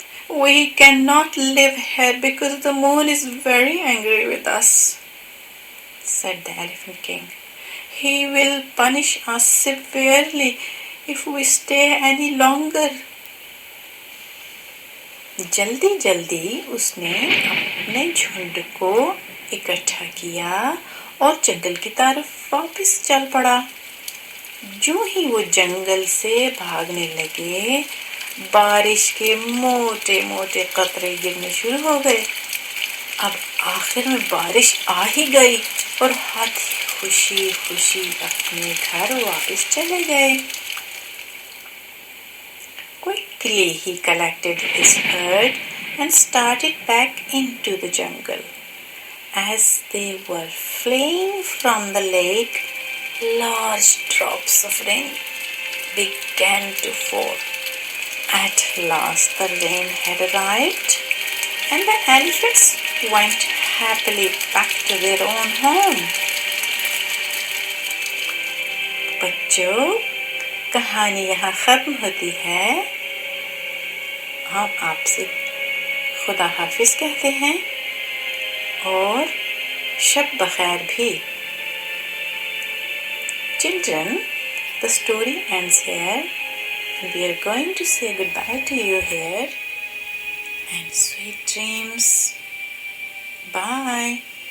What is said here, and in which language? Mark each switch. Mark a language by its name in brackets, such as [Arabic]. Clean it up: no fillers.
[English] We cannot live here because the moon is very angry with us, said the Elephant King. He will punish us severely if we stay any longer. [Hindi] जल्दी जल्दी उसने अपने झुंड को इकट्ठा किया और जंगल की तरफ वापस चल पड़ा। जो ही वो जंगल से भागने लगे, बारिश के मोटे मोटे कतरे गिरने शुरू हो गए। अब आखिर में बारिश आ ही गई और हाथी खुशी खुशी अपने घर वापस चले गए। [English] Quickly he collected his herd and started back into the jungle. As they were fleeing from the lake, large drops of rain began to fall. At last the rain had arrived, and the elephants went happily back to their own home. [Hindi] बच्चों, कहानी यहाँ खत्म होती है। हम आपसे खुदा हाफिज कहते हैं और शब बखैर भी। [English] Children, the story ends here. We are going to say goodbye to you here, and sweet dreams. Bye.